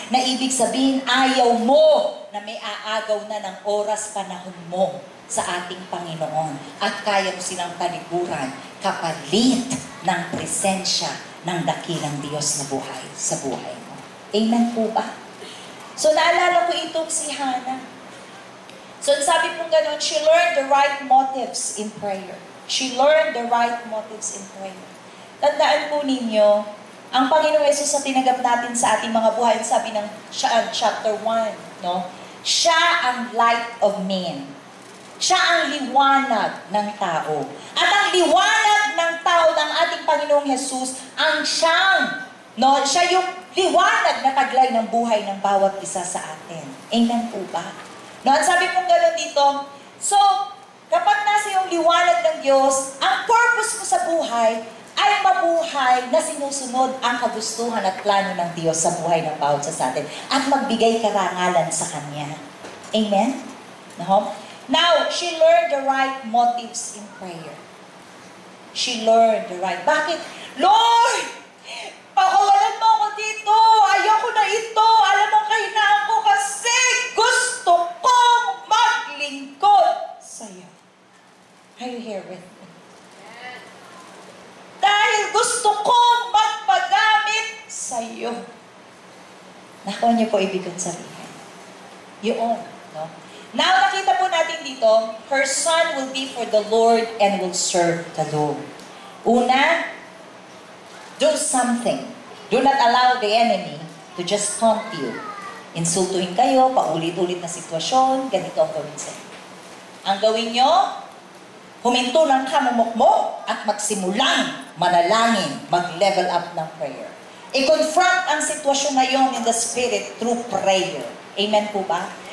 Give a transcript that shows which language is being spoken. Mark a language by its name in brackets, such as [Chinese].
[Filipino] Na ibig sabihin, ayaw mo na may aagaw na ng oras panahon mo sa ating Panginoon at kaya mo silang talikuran kapalit ng presensya ng dakilang Diyos na buhay sa buhay mo. Amen po ba? So naalala ko itong si Hannah. So sabi po gano'n, [English] she learned the right motives in prayer. She learned the right motives in prayer. [Filipino] Tandaan po ninyo, ang Panginoong Yesus na tinagap natin sa ating mga buhay, sabi ng chapter 1, no? Siya ang [English] light of men. [Filipino] Siya ang liwanag ng tao. At ang liwanag ng tao ng ating Panginoong Jesus, ang siyang, no? Siya yung liwanag na taglay ng buhay ng bawat isa sa atin. Amen po ba? No, at sabi pong gano'n dito, so, kapag nasa yung liwanag ng Diyos, ang purpose mo sa buhay ay mabuhay na sinusunod ang kagustuhan at plano ng Diyos sa buhay ng bawat isa sa atin at magbigay karangalan sa Kanya. Amen? No? [English] Now, she learned the right motives in prayer. She learned the right. [Filipino] Bakit? Lord! Pakawalan mo ako dito! Ayoko na ito! Alam mo, kahinaan ko kasi gusto kong maglingkod sa'yo. [English] Are you here with me? [Filipino] Dahil gusto kong magpagamit sa'yo. Nakuha niyo po ibig kong sabihin. Yun, no? [English] Now, [Filipino] nakita po natin dito, [English] her son will be for the Lord and will serve the Lord. Una, do something. Do not allow the enemy to just taunt you. [Filipino] Insultuhin kayo, paulit-ulit na sitwasyon, ganito ang gawin sa inyo. Ang gawin nyo, huminto ng kamumukmok at magsimulang manalangin, mag-level up ng prayer. I-confront ang sitwasyon na yun [English] in the Spirit through prayer. [Filipino] Amen po ba?